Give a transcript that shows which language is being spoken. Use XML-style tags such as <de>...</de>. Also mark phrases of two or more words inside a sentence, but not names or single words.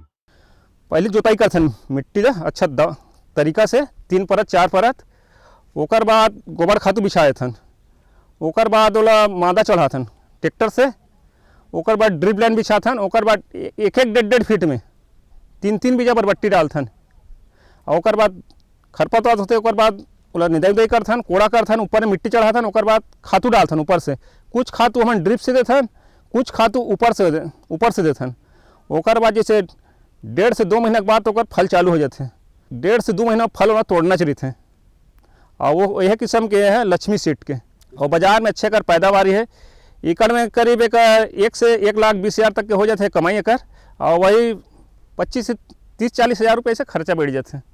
<hne>पहले जोताई करथन मिट्टी ला अच्छा तरीका से 3 परत 4 परत, ओकर बाद गोबर खातू बिछाएथन, ओकर बाद ओला मादा चढ़ाथन ट्रैक्टर से, ओकर बाद ड्रिप लाइन बिछाथन, ओकर बाद 1-1 फीट में 3-3 बीजा बरबट्टी डालथन। ओकर बाद खरपतवार होते ओकर बाद ओला निदाई करथन, कोड़ा करथन, ऊपर में मिट्टी चढ़ाथन, ओकर बाद खातू डालथन ऊपर से। कुछ खातू हम ड्रिप से देथन, कुछ खातू ऊपर से देथन। ओकर बाद जैसे 1.5 से 2 महीना के बाद ओकर फल चालू हो जाते हैं। 1.5 से 2 महीना फल ओला तोड़ना चाहिए और वो यह किस्म के है लक्ष्मी सीड के, और बाजार में अच्छे कर पैदावारी है। एकड़ में करीब 1 से 1,20,000 तक के हो जाते हैं कमाई एकर, और वही 25 से 30-40 हज़ार रुपये से खर्चा बैठ जाते हैं।</hne>